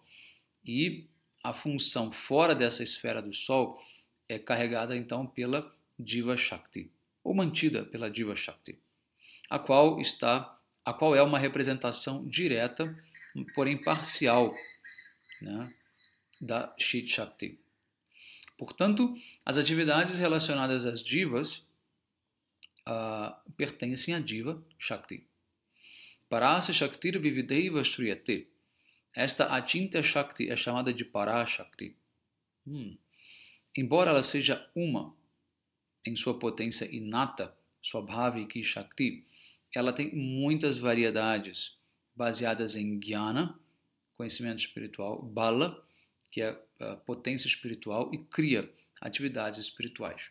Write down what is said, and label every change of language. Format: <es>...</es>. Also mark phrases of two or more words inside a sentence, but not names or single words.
<pt>E a função fora dessa esfera do Sol é carregada então pela</pt> <sa>जीव शक्ति,</sa> <pt>ou mantida pela</pt> <sa>जीव शक्ति,</sa> <pt>a qual é uma representação direta, porém parcial, né, da</pt> <sa>चित् शक्ति.</sa> <pt>Portanto, as atividades relacionadas às Jivas pertencem à</pt> <sa>जीव शक्ति. परास्य शक्तिर् विविधैव श्रूयते.</sa> <pt>Esta</pt> <sa>अचिन्त्य शक्ति</sa> <pt>é chamada de Parashakti. Embora ela seja uma em sua potência inata,</pt> <sa>स्वाभाविकी शक्ति,</sa> <pt>ela tem muitas variedades baseadas em Jnana, conhecimento espiritual, Bala, que é a potência espiritual, e Kriya, atividades espirituais.</pt>